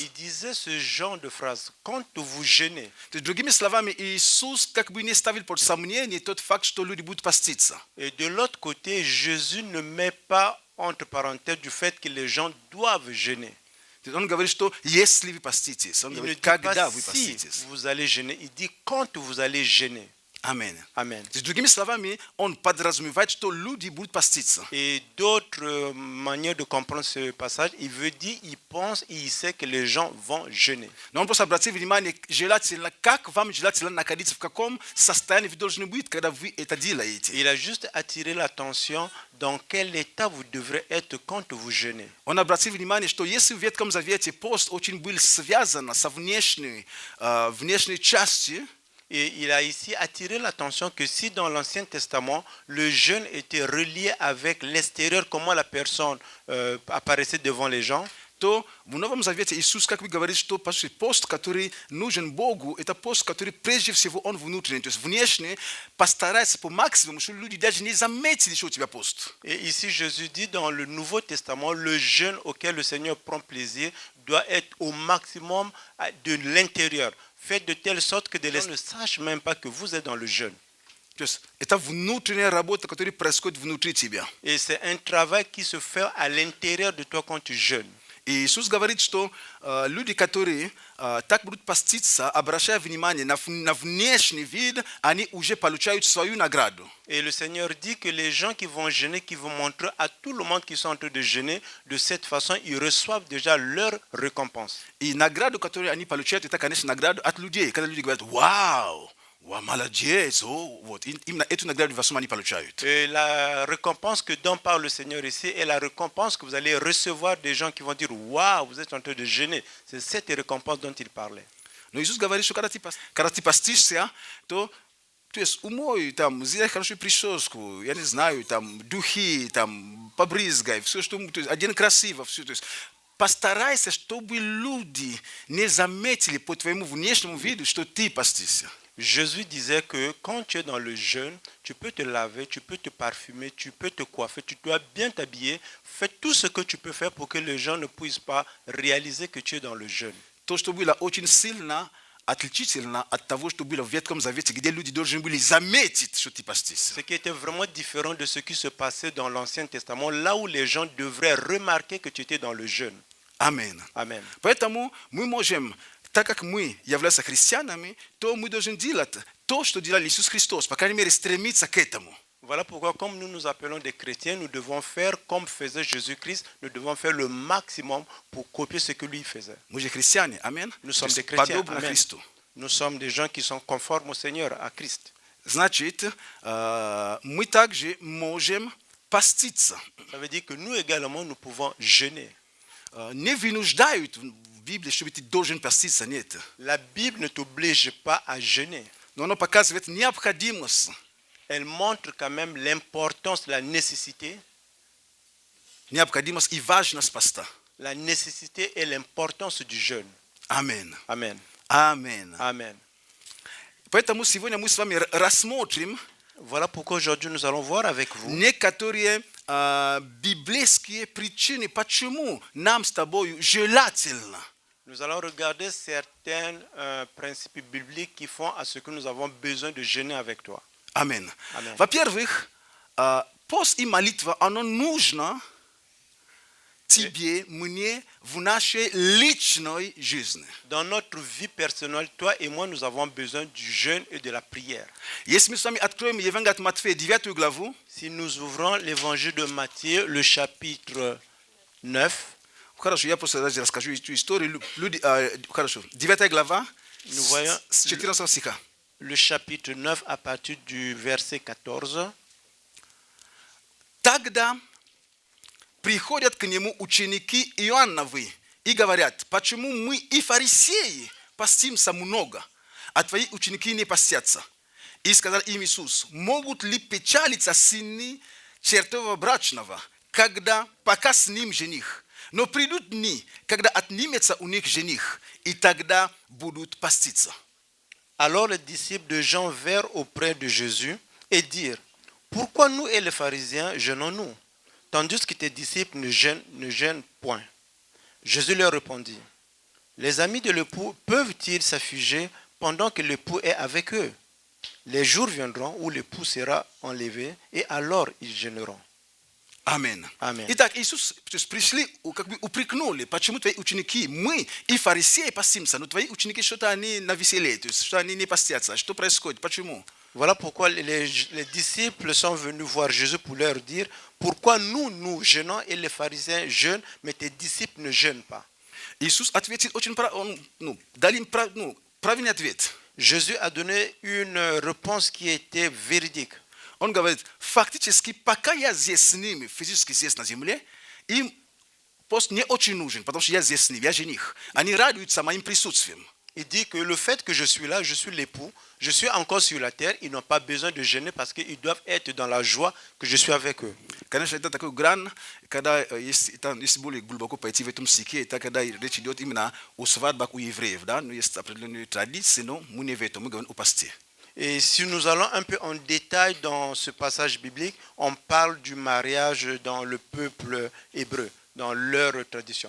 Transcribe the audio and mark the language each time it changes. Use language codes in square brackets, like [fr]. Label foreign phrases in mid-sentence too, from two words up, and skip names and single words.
[fr] Il disait ce genre de phrase, quand vous jeûnez. [ru] То есть, другими словами, Иисус как бы не ставил под сомнение тот факт, что люди будут поститься. [fr] Et de l'autre côté, Jésus ne met pas entre parenthèses du fait que les gens doivent jeûner. [ru] То есть, он говорит, что если вы поститесь, он [fr] Il ne [ru] говорит, [fr] dit [ru] когда [fr] pas [ru] вы [fr] si [ru] поститесь. [fr] vous allez jeûner, il dit quand vous allez jeûner. [ru] Аминь. [fr] Amen. [ru] То есть, другими словами, он подразумевает, что люди будут поститься. [fr] Et d'autres manières de comprendre ce passage, il veut dire, il pense et il sait que les gens vont jeûner. [ru] Но он просто обратил внимание, желательно, как вам желательно находиться, в каком состоянии вы должны быть, когда вы это делаете. [fr] Il a juste attiré l'attention dans quel état vous devrez être quand vous jeûnez. [ru] Он обратил внимание, что если в Ветхом Завете пост очень был связан со внешней частью, [fr] Et il a ici attiré l'attention que si dans l'Ancien Testament, le jeûne était relié avec l'extérieur, comment la personne apparaissait devant les gens, [ru] то в Новом Завете Иисус как бы говорит, что пост, который нужен Богу, это пост, который прежде всего он внутренний, то есть внешний, постарается по максимуму, чтобы люди даже не заметили, что у тебя пост. [fr] Et ici, Jésus dit dans le Nouveau Testament, le jeûne auquel le Seigneur prend plaisir doit être au maximum de l'intérieur. Faites de telle sorte que les gens ne sachent même pas que vous êtes dans le jeûne. [ru] То есть это внутренняя работа, которая происходит внутри тебя. [fr] Et c'est un travail qui se fait à l'intérieur de toi quand tu jeûnes. [ru] И Иисус говорит, что люди, которые так будут поститься, обращая внимание на внешний вид, они уже получают свою награду. [fr] Et le Seigneur dit que les gens qui vont jeûner, qui vont montrer à tout le monde qui sont en train de jeûner, de cette façon, ils reçoivent déjà leur récompense. [ru] И награду, которую они получают, это, конечно, награду от людей. Когда люди говорят: вау, молодец, вот. Именно эту награду в основном они получают. [fr] Et la récompense que donne par le Seigneur ici est la récompense que vous allez recevoir des gens qui vont dire: waouh, vous êtes en train de jeûner. C'est cette récompense dont il parlait. [ru] Но Иисус говорит, что когда ты постишься, то есть умой, там, сделай хорошую прическу, я не знаю, там, духи, там, побрызгай, все, что, то есть, один красиво, все, то есть, постарайся, чтобы люди не заметили по твоему внешнему виду, что ты постишься. [fr] Jésus disait que quand tu es dans le jeûne, tu peux te laver, tu peux te parfumer, tu peux te coiffer, tu dois bien t'habiller. Fais tout ce que tu peux faire pour que les gens ne puissent pas réaliser que tu es dans le jeûne. [ru] То, что было очень сильно отличительно от того, что было в Ветхом Завете, где люди должны были заметить, что ты постишься. [fr] Ce qui était vraiment différent de ce qui se passait dans l'Ancien Testament, là où les gens devraient remarquer que tu étais dans le jeûne. Amen. Amen. [ru] Поэтому мы можем, так как мы являемся христианами, то мы должны делать то, что делал Иисус Христос, по крайней мере, стремиться к этому. [fr] Voilà pourquoi, comme nous nous appelons des chrétiens, nous devons faire comme faisait Jésus-Christ, nous devons faire le maximum pour copier ce que lui faisait. [ru] Мы же христиане, амин. [fr] Nous sommes des chrétiens. [ru] Подобно [fr] Amen. [ru] Христу. [fr] Nous sommes des gens qui sont conformes au Seigneur, à Christ. [ru] Значит, мы также можем поститься. [fr] Ça veut dire que nous également, nous pouvons jeûner. [ru] Не вынуждают в Библии, чтобы ты должен поститься, нет. [fr] La Bible ne t'oblige pas à jeûner. [ru] Но она показывает необходимость. [fr] Elle montre quand même l'importance, la nécessité. [ru] Необходимость и важность поста. [fr] La nécessité et l'importance du jeûne. [ru] Амин. [fr] Amen. [ru] Амин. [fr] Amen. [ru] Поэтому сегодня мы с вами рассмотрим [fr] Voilà pourquoi aujourd'hui nous allons voir avec vous [ru] некоторые библейские причины, почему нам с тобой желательно. [fr] Nous allons regarder certains principes bibliques qui font à ce que nous avons besoin de jeûner avec toi. [ru] Амин. [fr] Amen. [ru] Во-первых, пост и молитва, оно нужно себе мне в нашей личной жизни. [fr] Dans notre vie personnelle, toi et moi, nous avons besoin du jeûne et de la prière. [ru] Если мы с вами откроем Евангелие от Матфея, 9 главу, [fr] Si nous ouvrons l'évangile de Matthieu, le chapitre 9, [ru] хорошо, я просто расскажу эту историю. Хорошо, 9 глава, [fr] nous voyons [ru] с 14 стиха. [fr] le chapitre 9 à partir du verset 14. [ru] Тогда приходят к нему ученики Иоанновы и говорят: почему мы и фарисеи постимся много, а твои ученики не постятся? И сказал им Иисус: могут ли печалиться сыны чертова брачного, пока с ним жених? Но придут дни, когда отнимется у них жених, и тогда будут поститься. [fr] Alors les disciples de Jean vinrent auprès de Jésus et dirent: pourquoi nous et les pharisiens jeûnons-nous, tandis que tes disciples ne jeûnent point? Jésus leur répondit: les amis de l'époux peuvent-ils s'afficher pendant que l'époux est avec eux? Les jours viendront où l'époux sera enlevé, et alors ils jeûneront. [ru] Аминь. Аминь. Итак, Иисус, то есть пришли, как бы упрекнули, почему твои ученики, мы и фарисеи постимся, но твои ученики что-то они на веселее, то есть что они не постятся. Что происходит? Почему? [fr] Voilà pourquoi les disciples sont venus voir Jésus pour leur dire: pourquoi nous jeûnons et les pharisiens jeûnent, mais tes disciples ne jeûnent pas? [ru] Иисус ответил очень дал им правильный ответ. [fr] Jésus a donné une réponse qui était véridique. [ru] Он говорит: фактически, пока я здесь с ними, физически здесь на земле, им пост не очень нужен, потому что я здесь с ними, я жених. Они радуются моим присутствием. [fr] Il dit que le fait que je suis là, je suis l'époux, je suis encore sur la terre, ils n'ont pas besoin de jeûner parce qu'ils doivent être dans la joie que je suis avec eux. [ru] Конечно, это такой грань, когда если более глубоко пойти в этом стихе, это когда речь идет именно о свадьбах у евреев, да, но есть определенные традиции, но мы не в этом, мы говорим о посте. [fr] Et si nous allons un peu en détail dans ce passage biblique, on parle du mariage dans le peuple hébreu, dans leur tradition.